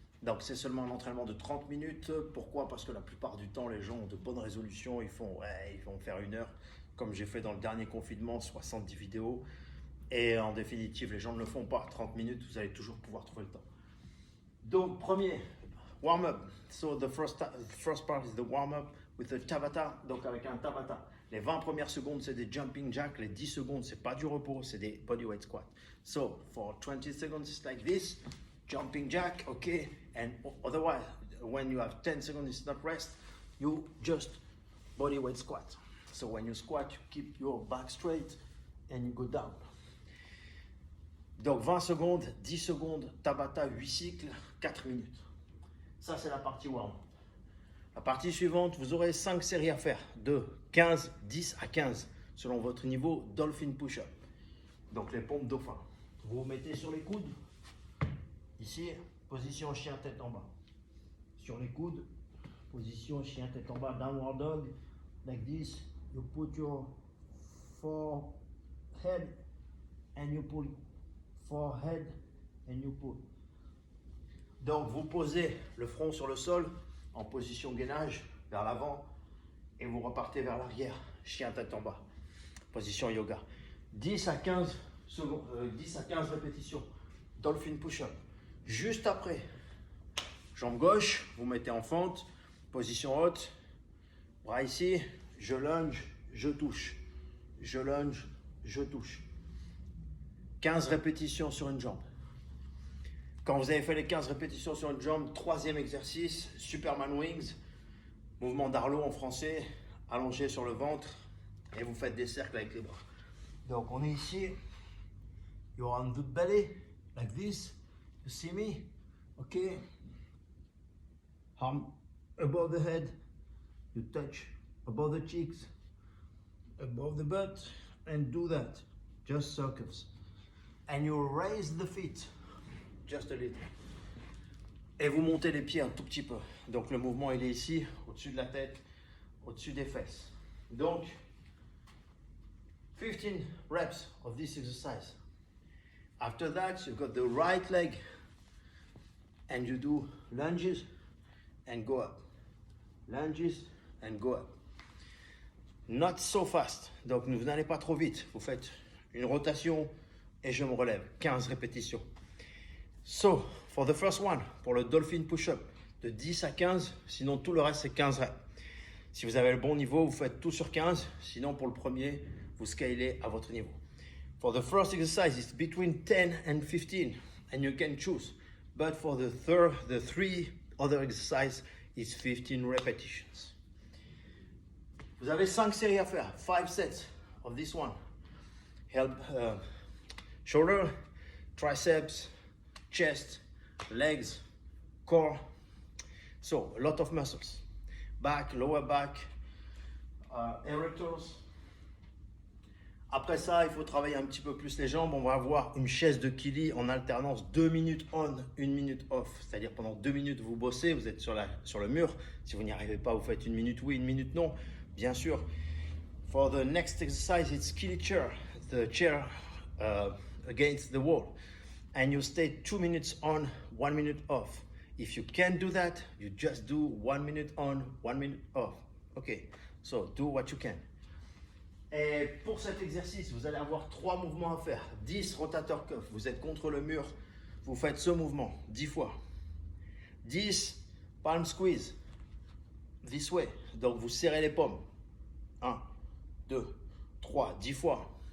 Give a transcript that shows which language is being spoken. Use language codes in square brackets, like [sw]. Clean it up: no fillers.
[fr] Donc c'est seulement un entraînement de 30 minutes. Pourquoi? Parce que la plupart du temps, les gens ont de bonnes résolutions. Ils vont faire 1 heure, comme j'ai fait dans le dernier confinement, 70 vidéos. Et en définitive, les gens ne le font pas. 30 minutes, vous allez toujours pouvoir trouver le temps. Donc, premier, warm-up. [en] So, the first part is the warm-up with the Tabata. [fr] Donc, avec un Tabata. Les 20 premières secondes, c'est des jumping jacks. Les 10 secondes, c'est pas du repos, c'est des bodyweight squats. [en] So, for 20 seconds, it's like this. Jumping jack, okay. And otherwise, when you have 10 seconds, it's not rest. You just bodyweight squat. So, when you squat, you keep your back straight and you go down. [fr] Donc 20 secondes, 10 secondes, Tabata, 8 cycles, 4 minutes. Ça, c'est la partie warm. La partie suivante, vous aurez 5 séries à faire, de 15, 10 à 15, selon votre niveau Dolphin Push-Up. Donc les pompes dauphin. Vous vous mettez sur les coudes. Ici, position chien tête en bas. Sur les coudes, position chien tête en bas, downward dog. [en] Like this, you put your forehead and you pull forehead and you pull. [fr] Donc vous posez le front sur le sol en position gainage vers l'avant et vous repartez vers l'arrière, chien tête en bas, position yoga. 10 à 15 secondes, 10 à 15 répétitions, Dolphin Push-Up. Juste après, jambe gauche, vous mettez en fente, position haute, bras ici, je lunge, je touche, je lunge, je touche. 15 répétitions sur une jambe. Quand vous avez fait les 15 répétitions sur une jambe, troisième exercice, Superman Wings, mouvement d'Arlo en français, allongé sur le ventre et vous faites des cercles avec les bras. Donc on est ici, [en] you're on the belly, like this, you see me, okay, arm above the head, you touch above the cheeks, above the butt, and do that, just circles. And you raise the feet, just a little. [fr] Et vous montez les pieds un tout petit peu. Donc le mouvement il est ici, au-dessus de la tête, au-dessus des fesses. [en] Donc, 15 reps of this exercise. After that, you've got the right leg and you do lunges and go up. Lunges and go up. Not so fast. [fr] Donc vous n'allez pas trop vite. Vous faites une rotation et je me relève, 15 répétitions. [en] So, for the first one, [fr] pour le Dolphin Push-Up, de 10 à 15, sinon tout le reste c'est 15 reps. Si vous avez le bon niveau, vous faites tout sur 15, sinon pour le premier, vous scalez à votre niveau. [en] For the first exercise, it's between 10 and 15, and you can choose. But for the three other exercises, it's 15 repetitions. [fr] Vous avez 5 séries à faire, [en] 5 sets of this one. Help shoulder, triceps, chest, legs, core. So, a lot of muscles. Back, lower back, erectors. [fr] Après ça, il faut travailler un petit peu plus les jambes. On va avoir une chaise de Kili en alternance 2 minutes on, 1 minute off. C'est-à-dire pendant 2 minutes, vous bossez, vous êtes sur le mur. Si vous n'y arrivez pas, vous faites 1 minute oui, 1 minute non. Bien sûr. [en] For the next exercise, it's Kili chair. The chair against the wall. And you stay 2 minutes on, 1 minute off. If you can't do that, you just do 1 minute on, 1 minute off. Okay, so do what you can. [fr] Et pour cet exercice, vous allez avoir 3 mouvements à faire. 10 rotator cuff, vous êtes contre le mur, vous faites ce mouvement 10 fois. [en] 10 palm squeeze, this way. [fr] Donc vous serrez les paumes. 1, 2, 3, 10 fois.